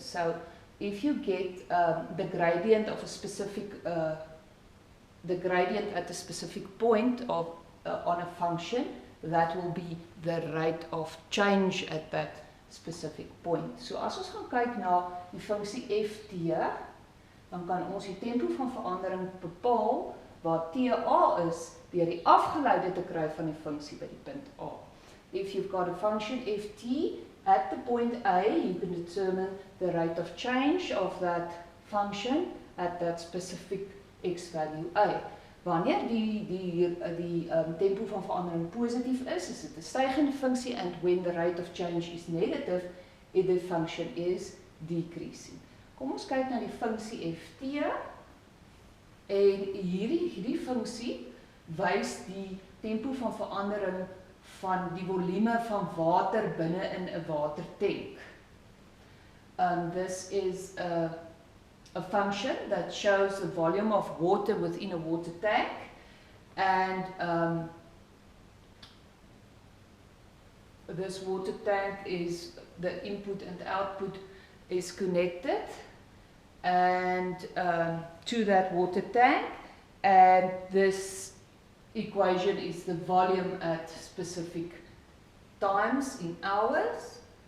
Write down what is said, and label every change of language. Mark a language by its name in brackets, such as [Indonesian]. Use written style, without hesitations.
[English] So if you get the gradient of a specific the gradient at a specific point of on a function, that will be the rate of change at that specific point. [Afrikaans] So as ons gaan kyk na die funksie ft, dan kan ons die tempo van verandering bepaal waar TA is deur die afgeleide te kry van die funksie by die punt A. [English] If you've got a function ft at the point A, you can determine the rate of change of that function at that specific x value A. [Afrikaans] Wanneer die tempo van verandering positief is dit 'n stygende funksie, [English] and when the rate of change is negative, the function is decreasing. [Afrikaans] Kom ons kyk na die funksie ft, en hierdie funksie wys die tempo van verandering van die volume van water binne in 'n watertank. [English] This is a function that shows the volume of water within a water tank, and this water tank is the input and output is connected and to that water tank, and this equation is the volume at specific times in hours.